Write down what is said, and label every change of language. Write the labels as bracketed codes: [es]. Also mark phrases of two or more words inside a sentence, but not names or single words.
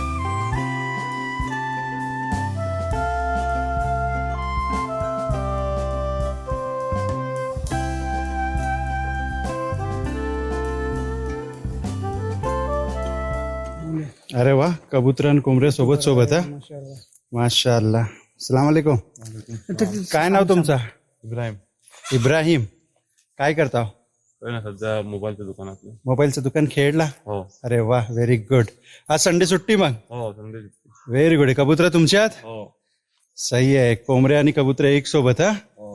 [mr] अरे वा, कबूतर आणि कोंबड्या सोबत सोबत हा. [ar] माशाअल्लाह. السلام عليكم. [mr] काय नाव तुमचं? इब्राहिम. इब्राहिम. काय करता? सध्या मोबाईलच्या दुकानात. मोबाईलचं दुकान खेळला. हो अरे वा, [en] very good. [mr] आज संडे सुट्टी मग? हो संदेश. [en] very good. [mr] कबूतर तुमच्यात? हो सही आहे. कोंबड्या आणि कबूतर एक सोबत हा. हो.